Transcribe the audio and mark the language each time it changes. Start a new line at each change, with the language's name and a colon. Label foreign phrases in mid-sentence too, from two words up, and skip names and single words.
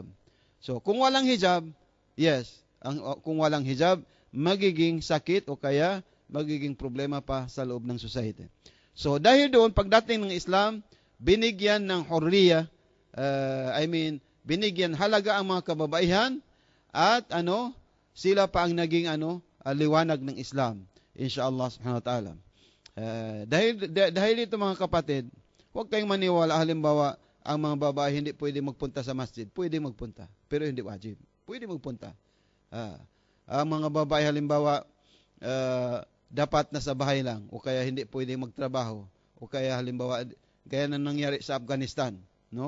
Filipino: So kung walang hijab, yes, kung walang hijab, magiging sakit o kaya magiging problema pa sa loob ng society. So dahil doon, pagdating ng Islam, binigyan ng hurriya, binigyan halaga ang mga kababaihan at sila pa ang naging liwanag ng Islam,
Arabic: إن شاء الله سبحانه وتعالى.
Filipino: Dahil dito mga kapatid, huwag kayong maniwala halimbawa ang mga babae hindi pwede magpunta sa masjid. Pwede magpunta, pero hindi wajib. Pwede magpunta. Ang mga babae halimbawa dapat nasa bahay lang o kaya hindi pwede magtrabaho o kaya halimbawa gaya na nangyari sa Afghanistan, no?